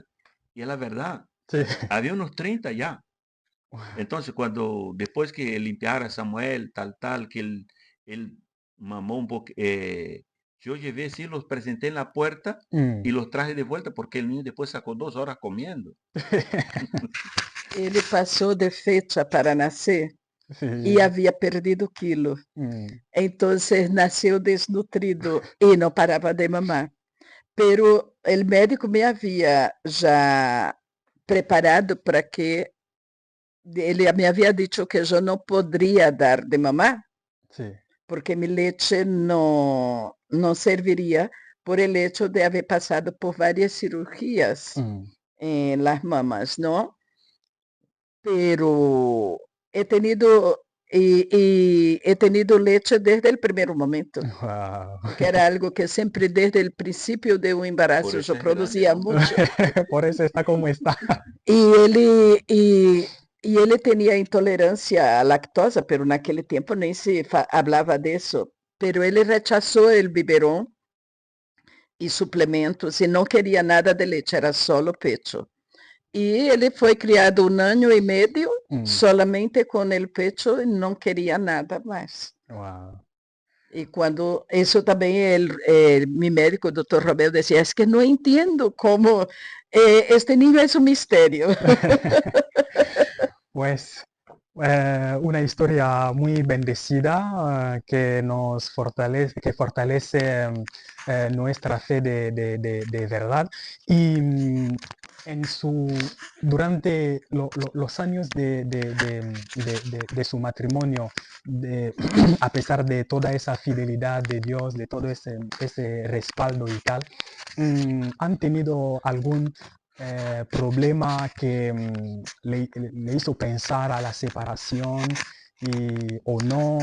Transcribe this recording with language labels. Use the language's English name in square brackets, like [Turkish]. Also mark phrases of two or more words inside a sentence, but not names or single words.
[Spanish] Y es la verdad, Sí. había unos 30 ya. Entonces, después que limpiara a Samuel, tal, que él mamó un poco, yo llevé, sí, los presenté en la puerta y Mm. los traje de vuelta porque el niño después sacó 2 horas comiendo. [Portuguese] Ele passou de fecha para nascer e [Spanish] Sí. [Portuguese] havia perdido quilo. Mm. Então, nasceu desnutrido e não parava de mamar. Pero o médico me havia já preparado para que ele me havia dito que eu não poderia dar de mamar, [Spanish] Sí. porque mi leche [Portuguese] não serviria [Spanish] por el hecho de haber [Portuguese] passado por várias cirurgias Mm. [Spanish] en las mamas, ¿no? Pero he tenido he tenido leche desde el primer momento, Wow. porque era algo que siempre desde el principio de un Por embarazo eso yo es grande, producía ¿no? mucho. Por eso está como está. [Portuguese] E ele tinha intolerância à lactosa, pero naquele tempo nem se falava disso. Pero ele rechazou o biberon e suplementos e não queria nada de leite, era só o pecho. E ele foi criado 1 ano e meio Mm. solamente com o pecho e não queria nada mais. Wow. E quando isso também meu médico, o Dr. Romeu, dizia, é que não entendo como este niño é um mistério. [Spanish] Pues una historia muy bendecida que nos fortalece, que fortalece nuestra fe de verdad. Y durante los años de su matrimonio, a pesar de toda esa fidelidad de Dios, de todo ese respaldo y tal, ¿han tenido algún problema que le hizo pensar a la separación o no?